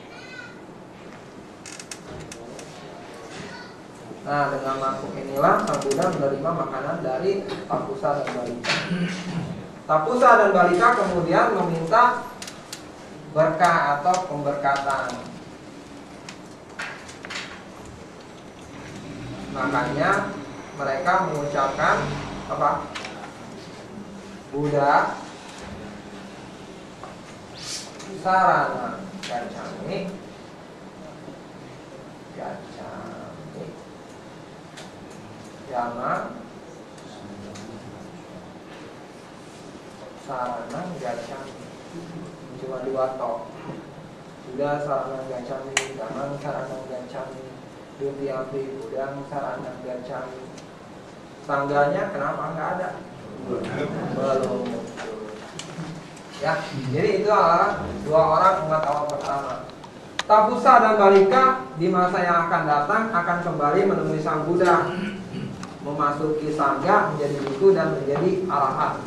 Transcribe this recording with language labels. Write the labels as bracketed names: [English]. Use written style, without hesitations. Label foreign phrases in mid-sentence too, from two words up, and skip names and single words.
[Indonesian] Nah, dengan mangkuk inilah Sang Buddha menerima makanan dari Tapusa dan Balika. Tapusa dan Balika kemudian meminta berkah atau pemberkatan. Makanya mereka mengucapkan apa? [Pali] Buddha sarana gacchami Yama sarana gacchami. [Indonesian] Cuma 2 tok. [Pali] Buddha sarana gacchami, Dhammang sarana gacchami, Dutiyampi Buddha sarana gacchami. [Indonesian] Tangganya kenapa nggak ada? Belum. Ya, jadi itu adalah 2 orang umat awal pertama. Tapusa dan Balika di masa yang akan datang akan kembali menemui Sang Buddha, memasuki sangga, menjadi biku dan menjadi arahat.